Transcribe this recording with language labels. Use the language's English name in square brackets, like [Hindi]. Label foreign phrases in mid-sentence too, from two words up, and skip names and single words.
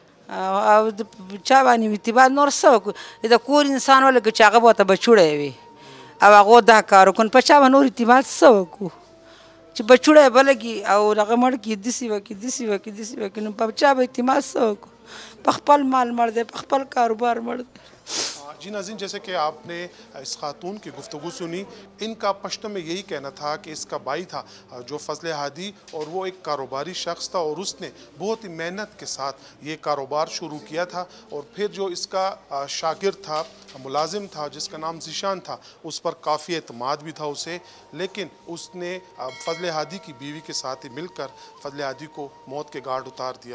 [Pashto] او د چا باندې اعتبار نور څه وکړو د کور انسان ولکه چې هغه به ورته بچوړی وي او هغه دا کار وکړو په چا به نور اعتبار څه وکړو چې بچوړی به لګي او هغه مړ کړي داسې وکړي داسې وکړي داسې وکړي نو په چا به اعتماد څه وکړو په خپل مال مړ دی په خپل کاروبار مړ دی [Urdu] جی ناظرین، جیسے کہ آپ نے اس خاتون کی گفتگو سنی، ان کا پشتو میں یہی کہنا تھا کہ اس کا بھائی تھا جو فضل ہادی، اور وہ ایک کاروباری شخص تھا اور اس نے بہت ہی محنت کے ساتھ یہ کاروبار شروع کیا تھا، اور پھر جو اس کا شاگرد تھا، ملازم تھا جس کا نام ذیشان تھا، اس پر کافی اعتماد بھی تھا اسے، لیکن اس نے فضل ہادی کی بیوی کے ساتھ ہی مل کر فضل ہادی کو موت کے گھاٹ اتار دیا۔